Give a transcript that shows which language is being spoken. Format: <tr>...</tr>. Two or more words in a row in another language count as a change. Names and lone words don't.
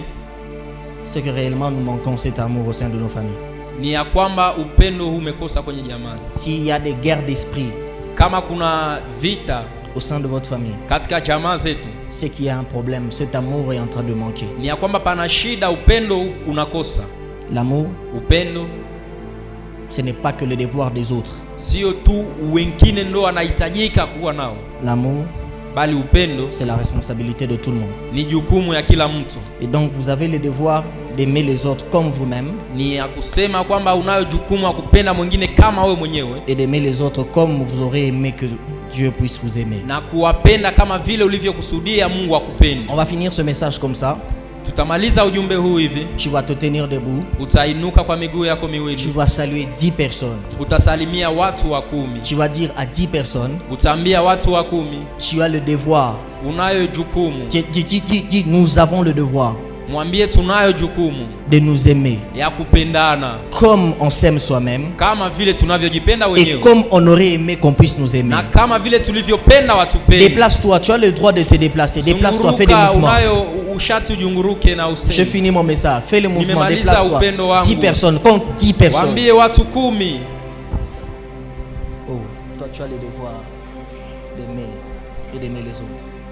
<fr>c'est que réellement nous manquons cet amour au sein de nos familles.</fr> <sw>Ni ya kwamba upendo huu umekosa kwenye jamaa.</sw> <fr>S'il y a des guerres d'esprit,</fr> <sw>kama kuna vita</sw> <fr>au sein de votre famille,</fr> <sw>katika jamaa zetu,</sw> <fr>c'est qu'il y a un problème. Cet amour est en train de manquer.</fr> <sw>Ni ya kwamba pana shida, upendo unakosa.</sw> <fr>L'amour,</fr> <sw>upendo,</sw> <fr>ce n'est pas que le devoir des autres.</fr> <sw>Sio tu wengine ndo wanahitajika kuwa nao.</sw> <fr>L'amour,</fr> <sw>bali upendo,</sw> <fr>c'est la responsabilité de tout le monde.</fr> <sw>Ni jukumu ya kila mtu.</sw> <fr>Et donc vous avez le devoir d'aimer les autres comme vous-même.</fr> <sw>Ni ya kusema kwamba unayo jukumu ya kupenda mwingine kama wewe mwenyewe.</sw> <fr>Et d'aimer les autres comme vous aurez aimé que Dieu puisse vous aimer.</fr> <sw>Na kuwapenda kama vile ulivyokusudia Mungu akupende.</sw> <fr>On va finir ce message comme ça.</fr> <sw>Tutamaliza ujumbe huu hivi.</sw> <fr>Tu vas te tenir debout.</fr> <sw>Utainuka kwa miguu yako miwili.</sw> <fr>Tu vas saluer 10 personnes.</fr> <sw>Utasalimia watu wa 10.</sw> <fr>Tu vas dire à 10 personnes.</fr> <sw>Utaambia watu wa 10.</sw> <fr>Tu as le devoir.</fr> <sw>Unayo jukumu.</sw> <fr>Dis, nous avons le devoir.</fr> <sw>Mwambie tunayo jukumu</sw> <fr>de nous aimer.</fr> <sw>Ya kupendana.</sw> <fr>Comme on s'aime soi-même.</fr> <sw>Kama vile tunavyojipenda wenyewe.</sw> <fr>Et comme on aurait aimé qu'on puisse nous aimer.</fr> <sw>Na kama vile tulivyopenda watupende.</sw> <fr>Déplace-toi, tu as le droit de te déplacer. Déplace-toi, fais des mouvements. Je finis mon message. Fais le mouvement, déplace-toi. 10 personnes, compte 10 personnes. Oh, toi tu as le devoir d'aimer et d'aimer les autres.</fr>